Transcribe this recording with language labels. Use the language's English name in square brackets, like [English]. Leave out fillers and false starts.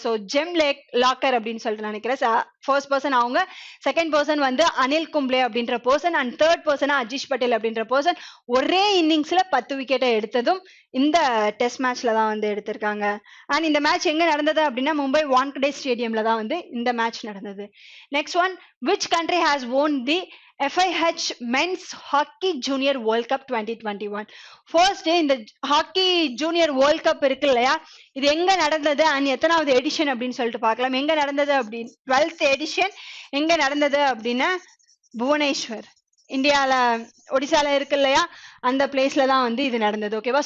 [Tamil] So GeM locker அப்படின்னு சொல்லிட்டு நினைக்கிறேன். ஃபர்ஸ்ட் பர்சன் அவங்க, செகண்ட் பர்சன் வந்து அனில் கும்ப்ளே அப்படின்ற பர்சன், அண்ட் தேர்ட் பர்சனா அஜீஷ் பட்டேல் அப்படின்ற பர்சன் ஒரே இன்னிங்ஸ்ல 10 விக்கெட்டை எடுத்ததும் இந்த டெஸ்ட் மேட்ச்ல தான் வந்து எடுத்திருக்காங்க. அண்ட் இந்த மேட்ச் எங்க நடந்தது அப்படின்னா மும்பை வான்கடே ஸ்டேடியம்ல தான் வந்து இந்த மேட்ச் நடந்தது. [English] Next one, which country has won the FIH Men's Hockey Junior World Cup 2021. [Tamil] First இந்த ஹாக்கி ஜூனியர் வேர்ல்ட் கப் இருக்கு இல்லையா, இது எங்க நடந்தது அண்ட் எத்தனாவது எடிஷன் அப்படின்னு சொல்லிட்டு பார்க்கலாம். எங்க நடந்தது அப்படின்னு 12th எடிஷன் எங்க நடந்தது அப்படின்னா புவனேஸ்வர், இந்தியால ஒடிசால இருக்கு இல்லையா, அந்த பிளேஸ்ல தான் வந்து இது நடந்தது, ஓகேவா.